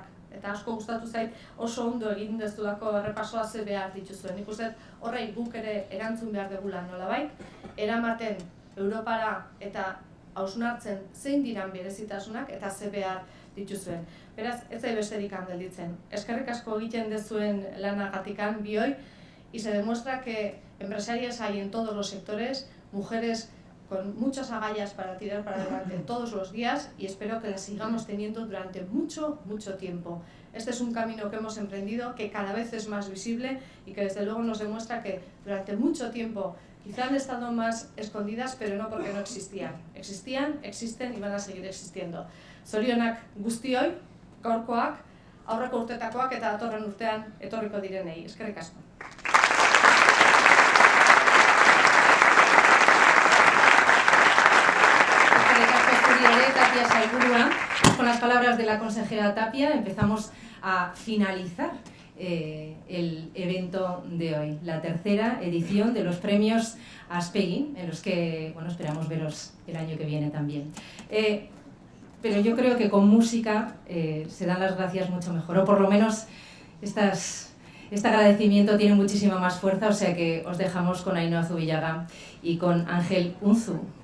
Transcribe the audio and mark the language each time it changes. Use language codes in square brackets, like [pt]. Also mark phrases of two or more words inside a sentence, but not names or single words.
[eu] Eta asko gustatu zait oso ondo egin dezulako errepasoa ze behar dituzuen. Nik uste horrei guk ere erantzun behar degula nolabait, eramaten Europara eta hausnartzen zein diran berezitasunak eta ze behar dituzuen. Beraz, ez zai besterik gelditzen. Eskerrik asko egiten dezuen lanagatikan bioi, [es] y se demuestra que empresarias hay en todos los sectores, mujeres con muchas agallas para tirar para adelante todos los días, y espero que las sigamos teniendo durante mucho tiempo. Este es un camino que hemos emprendido, que cada vez es más visible y que desde luego nos demuestra que durante mucho tiempo quizá han estado más escondidas, pero no porque no existían. Existían, existen y van a seguir existiendo. [eu] Zorionak guztioi, gaurkoak, aurreko urtetakoak eta datorren urtean etorriko direnei. Eskerrik asko. Tapia Sailburua. [es] Con las palabras de la consejera Tapia empezamos a finalizar el evento de hoy, la tercera edición de los premios Aspegui, en los que esperamos veros el año que viene también. Pero yo creo que con música se dan las gracias mucho mejor, o por lo menos este agradecimiento tiene muchísima más fuerza, o sea que os dejamos con Ainhoa Zubillaga y con Ángel Unzu.